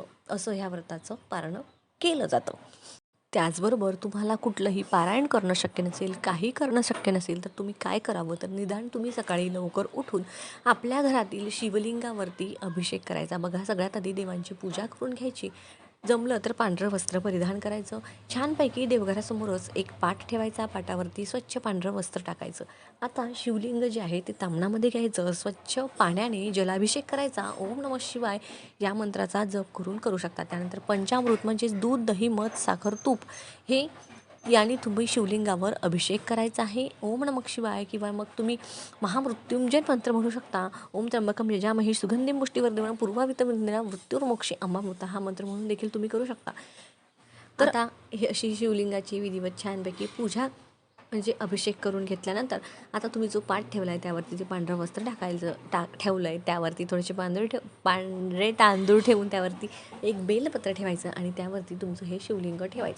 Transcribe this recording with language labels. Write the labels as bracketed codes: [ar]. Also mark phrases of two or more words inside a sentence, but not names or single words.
[mr] असं ह्या व्रताचं पारण केलं जातं. त्याचबरोबर तुम्हाला कुठलंही पारायण करणं शक्य नसेल, काही करणं शक्य नसेल तर तुम्ही काय करावं, तर निदान तुम्ही सकाळी लवकर उठून आपल्या घरातील शिवलिंगावरती अभिषेक करायचा. बघा, सगळ्यात आधी देवांची पूजा करून घ्यायची. जमलं तर पांढरं वस्त्र परिधान करायचं. छानपैकी देवघरासमोरच एक पाट ठेवायचा. पाटावरती स्वच्छ पांढरं वस्त्र टाकायचं. आता शिवलिंग जे आहे ते तामणामध्ये घ्यायचं. स्वच्छ पाण्याने जलाभिषेक करायचा. [sa] ओम नमः शिवाय [mr] या मंत्राचा जप करू शकता. त्यानंतर पंचामृत म्हणजेच दूध, दही, मध, साखर, तूप हे याने तुम्ही शिवलिंगावर अभिषेक करायचा आहे. [sa] ओम नमः शिवाय [mr] किंवा मग तुम्ही महामृत्युंजय मंत्र म्हणू शकता. [sa] ओम त्र्यंबकम यजामहे सुगंधिं पुष्टिवर्धनम् पूर्वाभितमिन्द्रिया मृत्युर्मोक्षे अमामृता [mr] हा मंत्र म्हणून देखील तुम्ही करू शकता. तर आता ही अशी शिवलिंगाची विधिवत छानपैकी पूजा म्हणजे अभिषेक करून घेतल्यानंतर आता तुम्ही जो पाट ठेवला आहे त्यावरती जे पांढरं वस्त्र ठेवलं आहे त्यावरती थोडेसे पांढरे तांदूळ ठेवून त्यावरती एक बेलपत्र ठेवायचं आणि त्यावरती तुमचं हे शिवलिंग ठेवायचं.